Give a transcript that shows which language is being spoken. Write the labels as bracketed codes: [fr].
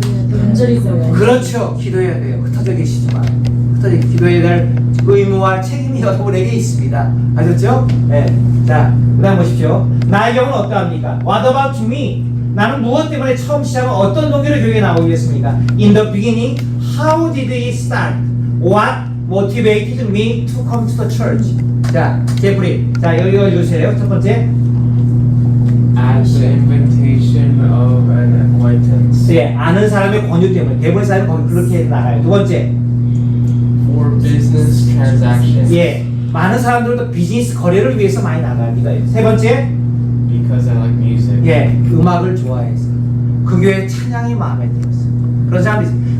[ko] 간절히 구해요. 그렇죠. 기도해야 돼요. 흩어져 계시지만 흩어져 기도해야 될 의무와 책임이 여러분에게 있습니다. 아셨죠? 네. 자, 그 다음 보십시오. 나의 경우는 어떠합니까? [en] What about me? [ko] 나는 무엇 때문에 처음 시작은 어떤 동기로 교회에 나오게 됐습니까? [en] In the beginning, how did it start? What motivated me to come to the church? [ko] 자, 제프리. 자, 여기 읽어주세요. 첫 번째. [en] At the invitation of an acquaintance. [ko] 예, 아는 사람의 권유 때문에. 대부분 사람이 그렇게 나가요. 두 번째. [en] For business transactions. [ko] 예, 많은 사람들도 비즈니스 거래를 위해서 많이 나갑니다. 세 번째. [en] Because I like music. [ko] 예, 음악을 좋아해서 그 교회 찬양이 마음에 들었어. 그런 사람들이 있어요.